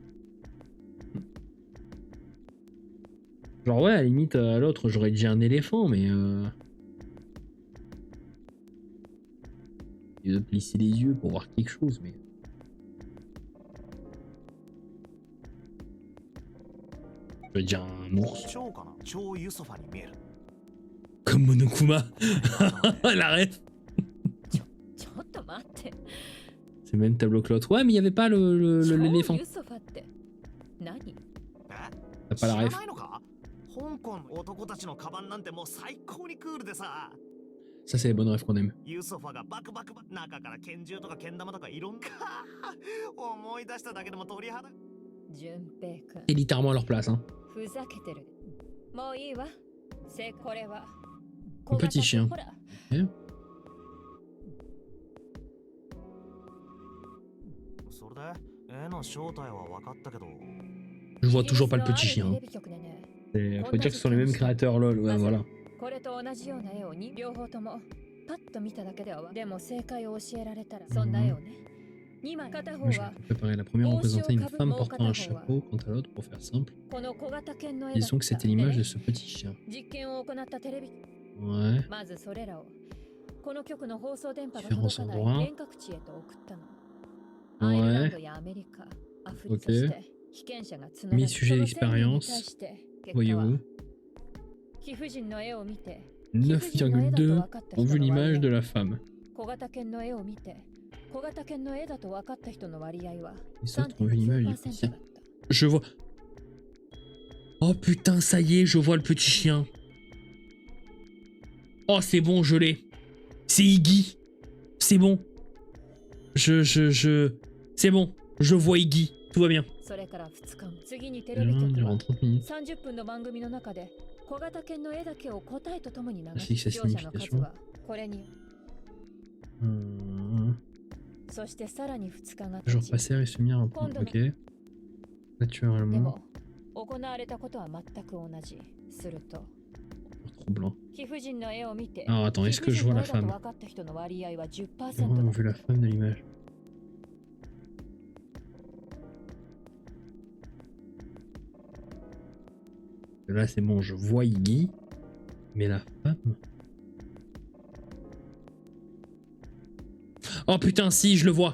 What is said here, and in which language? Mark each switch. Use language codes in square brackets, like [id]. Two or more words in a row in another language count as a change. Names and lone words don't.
[fr] Genre ouais, à la limite à l'autre j'aurais dit un éléphant mais il doit plisser les yeux pour voir quelque chose mais... J'aurais dit un ours. [ja] 超かな超ユソファに見える [fr] Comme Monokuma. La ref. [ja] ちょっと待って。 [fr] C'est le même tableau que l'autre. Ouais mais il y avait pas l'éléphant. [ja] ユソファって何？え [fr] T'as [ja] 知 [fr] pas la [ja] ら [fr] ref. [ja] ないのか香港の男たちのカバンなんてもう最高にクールでさ [fr] Ça c'est les bonnes refs qu'on aime. [ja] ユソファがバクバク中から拳銃とか剣玉とかいろんな思い出しただけでも鳥肌順平くん。 [fr] C'est littéralement à leur place hein. [ja] ふざけてる。もういいわ。これは。 [fr] Un petit chien. [ja] ほら。 [fr] Eh [ja] それで絵の正体は分かったけど [fr] Je vois toujours pas le petit chien. Hein. Faut dire que ce sont les mêmes créateurs lol. Ouais voilà. [ja] これと同じような絵を両方ともパッと見ただけではでも正解を教えられたらそんな絵をね。2枚片方 [fr] Moi, je [ja] は [fr] vais préparer la première représentait une femme portant un chapeau, quant à l'autre, pour faire simple, [ja] この小型犬の絵だった。 [fr] disons que c'était l'image de ce petit chien. [ja] 実験を行ったテレビ。 [fr] Ouais. [ja] まずそれらをこの局の放送電波が [fr] Différents [ja] 届かない [fr] endroits. [ja] 遠隔地へと送ったの。アイルランド [fr] Ouais. [ja] やアメリカ、アフリカ [fr] Ok. [ja] そして被験者が募られ 1000 る [fr] sujets [ja] その1000人に対 [fr] d'expérience. [ja] して結果は [fr] Voyez-vous. [ja] 貴婦人の絵を見て [fr] 9,2 ont vu l'image de la femme. [ja] 小型犬の絵を見て小型犬の絵だと分かった人の割合は [fr] Les autres ont vu l'image du 3.9% petit. [ja] だった。 [fr] Je vois. Oh putain, ça y est, je vois le petit chien. Oh, c'est bon, je l'ai. C'est Iggy. C'est bon. C'est bon. Je vois Iggy. Tout va bien. [ja] それから2日後、次にテレビ局 [fr] Durant [ja] は [fr] 30 minutes. [ja] 30分の番組の中で小型犬の絵だけを答えとともに流しす視聴者の数はこれに。そしてさらに2日が経 [fr] Jour [ja] ち、 [fr] passé, résumer un peu. Ok. [ja] で [fr] Naturellement. [ja] も行われたことは全く同じ。すると [fr] Troublant. [ja] 貴婦人の絵を見て [fr] Alors attends, est-ce que je vois la [ja] 貴婦人 [fr] femme? [ja] の絵だと分かった人の割合は 10% [fr] Vraiment, on [ja] だ [fr] a vu la femme de l'image. Là, c'est bon, je vois Iggy. Mais la femme. Oh putain, si, je le vois.